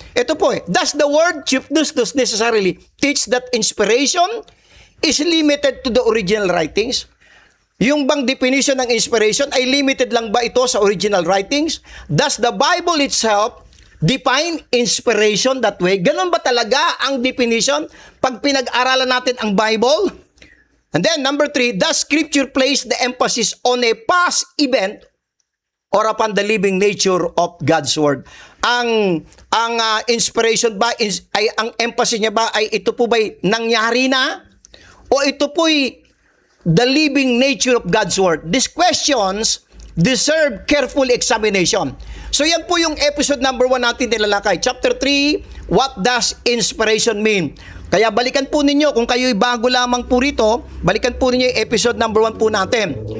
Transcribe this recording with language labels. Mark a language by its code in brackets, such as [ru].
[tl] Ito po [en] does the word Chief Nustos necessarily teach that inspiration is limited to the original writings? [tl] Yung bang definition ng inspiration ay limited lang ba ito sa original writings? [en] Does the Bible itself define inspiration that way? [tl] Ganun ba talaga ang definition pag pinag-aralan natin ang Bible? [en] And then, number 3, does Scripture place the emphasis on a past event or upon the living nature of God's Word? [tl] Ang inspiration ba, ang emphasis niya ba ay ito po ba'y nangyari na? O ito po'y [en] the living nature of God's Word? These questions deserve careful examination. [tl] So yan po yung episode number 1 natin nilalakay. Chapter 3, [en] what does inspiration mean? [tl] Kaya balikan po ninyo, kung kayo'y bago lamang po rito, balikan po ninyo yung episode number 1 po natin.